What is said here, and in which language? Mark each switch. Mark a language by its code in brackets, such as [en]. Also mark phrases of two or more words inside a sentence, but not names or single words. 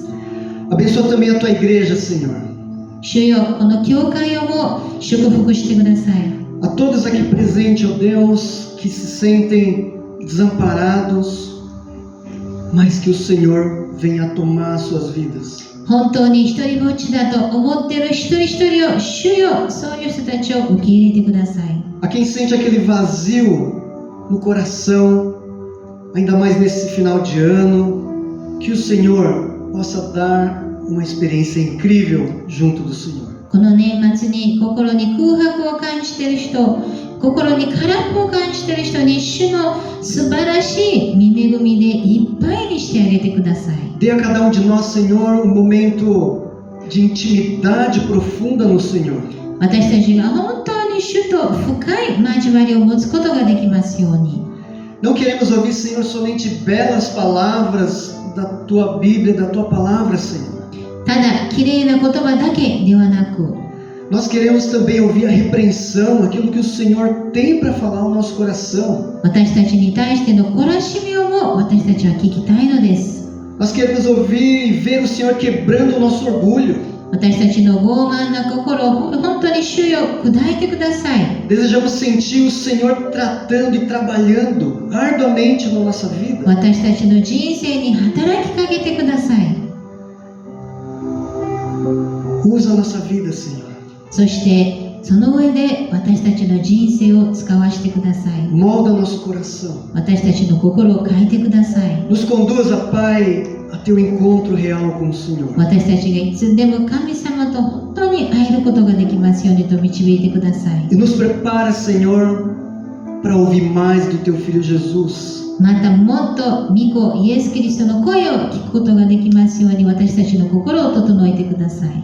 [pt] Abençoa também a tua igreja, Senhor. [ja] 主よ、この教会をも祝福してください。 [pt] A todos aqui presentes, ó Deus, que se sentem desamparados, mas que o Senhor venha tomar suas vidas. [ja] 本当に一人ぼっちだと思っている一人一人を、主よ、そういう人たちを受け入れてください。 [pt] A quem sente aquele vazio no coração, ainda mais nesse final de ano, que o Senhor possa dar uma experiência incrível junto do Senhor. [ja] この年末に心に空白を感じている人、心に空っぽを感じている人に主の素晴らしい御恵みでいっぱいにしてあげてください。 [pt] Dê a cada um de nós, Senhor, um momento de intimidade profunda no Senhor. [ja] 私たちが本当に主と深い交わりを持つことができますように。 [pt] Não queremos ouvir, Senhor, somente belas palavras da tua Bíblia, da tua palavra, Senhor. [ja] ただ綺麗な言葉だけではなく、 [pt] Nós queremos também ouvir a repreensão, aquilo que o Senhor tem para falar ao nosso coração. [ja] 私たちに対しての懲らしみをも私たちは聞きたいのです。 [pt] Nós queremos ouvir e ver o Senhor quebrando o nosso orgulho. [ja] 私たちの傲慢な心を本当に主よ、砕いてください。 [pt] Desejamos sentir o Senhor tratando e trabalhando arduamente na nossa vida. [ja] 私たちの人生に働きかけてください。 [pt] Usa a nossa vida, Senhor. [ja] そしてその上で私たちの人生を使わせてください。 [pt] Molda nosso coração. [ja] 私たちの心を変えてください。 [pt] Nos conduza, Pai, a teu encontro real com o Senhor. [ja] 私たちがいつでも神様と本当に会えることができますようにと導いてください。 [pt] E nos prepara, Senhor, para ouvir mais do teu Filho Jesus. [ja] またもっと御子イエス・キリストの声を聞くことができますように私たちの心を整えてください。